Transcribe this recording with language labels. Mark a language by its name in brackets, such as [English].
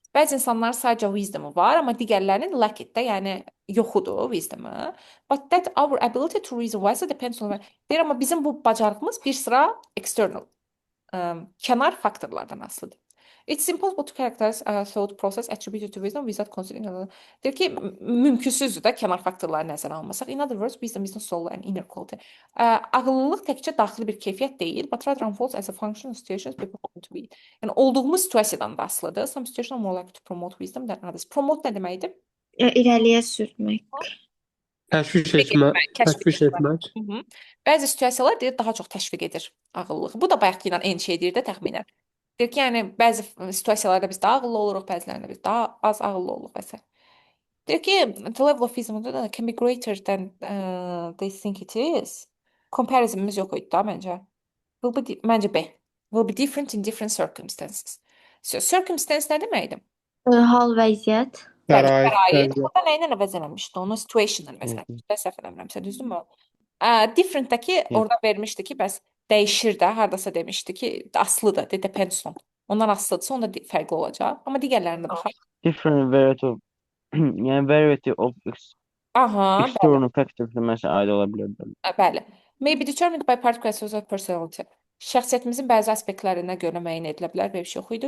[Azerbaijani] Bəzi insanlar sadəcə wisdom var, amma digərlərinin [English] lack it [Azerbaijani] də, yəni yoxudur wisdom-ı. [English] But that our ability to reason wisely depends on. [Azerbaijani] Deyir, amma bizim bu bacarığımız bir sıra external, kənar faktorlardan asılıdır. [English] It's impossible to characterize a thought process attributed to wisdom without considering another. [Azerbaijani] Deyir ki, mümkünsüzdür də kənar faktorları nəzərə almasaq. [English] In other words, wisdom is not solely an inner quality. [Azerbaijani] Ağıllılıq təkcə daxili bir keyfiyyət deyil, [English] but rather unfolds as a function of situations people want to be. [Azerbaijani] Yəni olduğumuz situasiyadan da asılıdır. [English] Some situations are more likely to promote wisdom than others. [Azerbaijani] Promote nə deməkdir? irəliyə sürmək. Təşviş etmək. Təşviş etmək. Bəzi situasiyalar deyir daha çox təşviq edir ağıllılığı. Bu da bayaqki ilə eyni şey deyir də təxminən. Deyir ki, yəni bəzi situasiyalarda biz daha ağıllı oluruq, bəzilərində biz daha az ağıllı oluruq və s. Deyir ki, [English] the level of wisdom can be greater than they think it is. [Azerbaijani] Comparisonımız yox idi da məncə. Məncə B. [English] Will be different in different circumstances. [Azerbaijani] So, circumstance nə deməkdir? Hal vəziyyət. Şərait. Burada nə ilə əvəzlənmişdi? Onu situation-la əvəzlənmişdi. Səhv eləmirəmsə, düzdürmü? Different-dəki orada vermişdi ki, bəs dəyişir də, hardasa demişdi ki, aslıdır, [English] depends on. [Azerbaijani] Ondan asılıdırsa onda fərqli olacaq. Amma digərlərində baxaq. [English] Different variety of yəni variety of Aha, [Azerbaijani] external factors məsələn aid ola bilər. bəli. [English] May be determined by particular aspects of personality. [Azerbaijani] Şəxsiyyətimizin bəzi aspektlərinə görə müəyyən edilə bilər, belə bir şey yox idi.